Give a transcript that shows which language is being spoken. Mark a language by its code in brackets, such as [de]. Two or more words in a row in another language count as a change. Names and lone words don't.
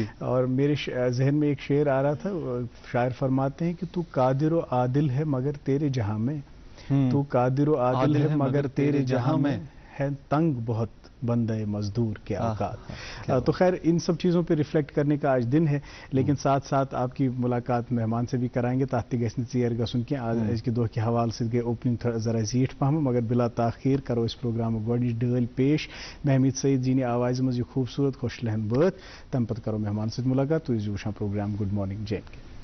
[ur] اور میرے ذہن میں ایک شعر آ رہا تھا. شاعر فرماتے ہیں کہ تو قادر و عادل ہے مگر تیرے جہاں میں, تو قادر و عادل ہے مگر تیرے جہاں میں ہے تنگ بہت بندہ مزدور کے اوقات. تو خیر ان سب چیزوں پہ ریفلیکٹ کرنے کا آج دن ہے, لیکن ساتھ ساتھ آپ کی ملاقات مہمان سے بھی کرائیں گے تاکہ [ks] گژھِ ژیر گژھُن کینٛہہ. آج کے دۄہ کہِ حوالہٕ سۭتۍ گٔے اوپننگ ذرا زیٖٹھ پہم مگر بلا تاخیر کرو اس پروگرام گۄڈنِچ ڈٲلۍ پیش. محمید سعید جی نے آوازِ منٛز یہ خوبصورت خوش لہن بٲتھ. تمہِ پتہٕ کرو مہمان سۭتۍ ملاقات. تُہۍ ٲسِو وٕچھان پروگرام [en] good morning [ks] جے اینڈ کے.